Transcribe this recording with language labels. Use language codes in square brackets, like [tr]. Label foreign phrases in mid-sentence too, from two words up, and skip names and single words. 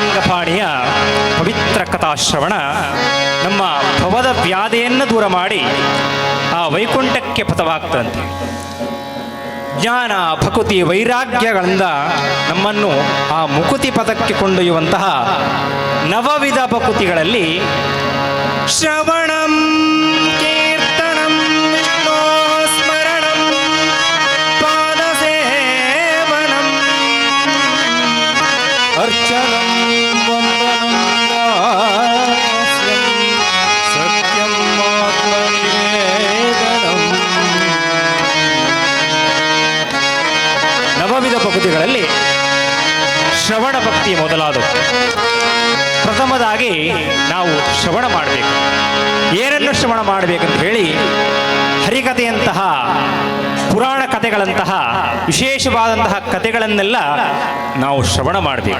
[kn] ದಂಡಪಾಣಿಯ ಪವಿತ್ರ ಕಥಾಶ್ರವಣ ನಮ್ಮ ಭವದ ವ್ಯಾಧೆಯನ್ನು ದೂರ ಮಾಡಿ ಆ ವೈಕುಂಠಕ್ಕೆ ಪಥವಾಗ್ತಂತೆ. ಜ್ಞಾನ ಭಕುತಿ ವೈರಾಗ್ಯಗಳಿಂದ ನಮ್ಮನ್ನು ಆ ಮುಕುತಿ ಪದಕ್ಕೆ ಕೊಂಡೊಯ್ಯುವಂತಹ ನವವಿಧ ಭಕುತಿಗಳಲ್ಲಿ [sa] ಶ್ರವಣಂ ಕೀರ್ತನಂ ವಿಷ್ಣೋ ಸ್ಮರಣಂ ಪಾದಸೇವನಂ ಅರ್ಚನಂ ವಂದನಂ ದಾಸ್ಯಂ ಸತ್ಯಂ ಆತ್ಮನಿವೇದನಂ. [kn] ನವವಿಧ ಭಕ್ತಿಗಳಲ್ಲಿ ಶ್ರವಣ ಭಕ್ತಿ ಮೊದಲಾದವು. ಪ್ರಥಮದಾಗಿ ನಾವು ಶ್ರವಣ ಮಾಡಬೇಕು. ಏನನ್ನು ಶ್ರವಣ ಮಾಡಬೇಕಂತ ಹೇಳಿ ಹರಿಕಥೆಯಂತಹ ಪುರಾಣ ಕಥೆಗಳಂತಹ ವಿಶೇಷವಾದಂತಹ ಕಥೆಗಳನ್ನೆಲ್ಲ ನಾವು ಶ್ರವಣ ಮಾಡಬೇಕು.